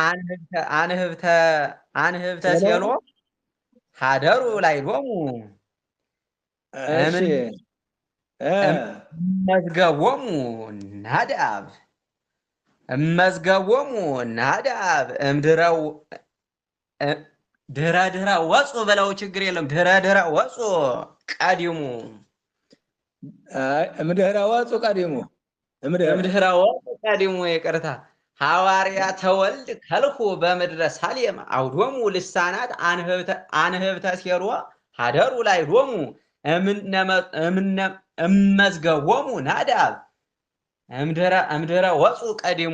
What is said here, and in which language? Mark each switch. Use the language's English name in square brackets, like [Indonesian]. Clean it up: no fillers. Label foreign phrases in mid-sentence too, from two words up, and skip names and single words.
[Geez] አንህብተ ሴሎ ሀደሩ ላይ ሎሙ እመዝገቦሙ ናዳብ ድረ ወፁ [Amharic] በለው ችግር የለም። [Geez] ድረ ወፁ ቀዲሙ እምድህረ ወፁ ቀዲሙ ይቅርታ። ሐዋርያተ ወልድ ከልሁ በምድረ ሳሌም አውዶሙ ልሳናት አንህብተ ሴሎ ሀደሩ ላይ ሎሙ እመዝገቦሙ ናዳብ እምድረ ወፁ ቀዲሙ።